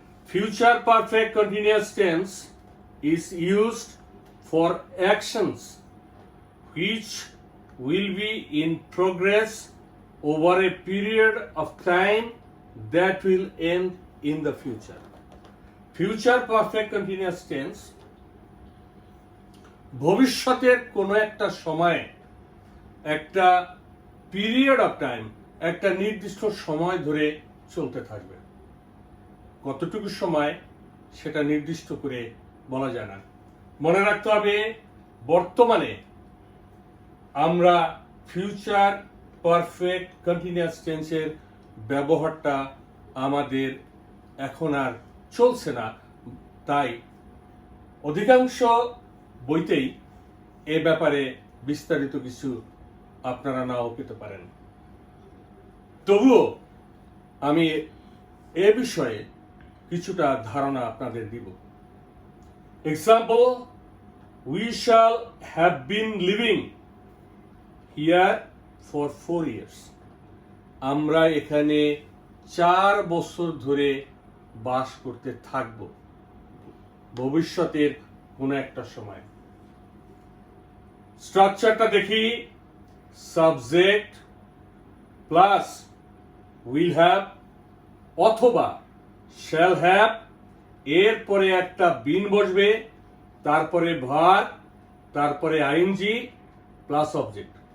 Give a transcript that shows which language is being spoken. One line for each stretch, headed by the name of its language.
English: Future perfect continuous tense is used for actions which will be in progress over a period of time that will end in the future.
Bangla: Future perfect continuous tense ভবিষ্যতের কোনো একটা সময়ে, একটা period of time, একটা নির্দিষ্ট সময় ধরে চলতে থাকবে। কতটুকু সময় সেটা নির্দিষ্ট করে বলা যায় না। মনে রাখতে হবে, বর্তমানে আমরা ফিউচার পারফেক্ট কন্টিনিউয়াস টেন্সের ব্যবহারটা আমাদের এখন আর চলছে না, তাই অধিকাংশ বইতেই এ ব্যাপারে বিস্তারিত কিছু আপনারা নাও পেতে পারেন। তবুও আমি এ বিষয়ে কিছুটা ধারণা আপনাদের দিব।
English: Example, we shall have been living here for 4 years.
Bangla: আমরা এখানে 4 বছর ধরে বাস করতে থাকব, ভবিষ্যতের কোনো একটা সময়। স্ট্রাকচারটা দেখি, সাবজেক্ট প্লাস উইল হ্যাভ অথবা শ্যাল হ্যাভ, এরপরে একটা বিন বসবে, তারপরে ভার্ব, তারপরে আইএনজি প্লাস অবজেক্ট।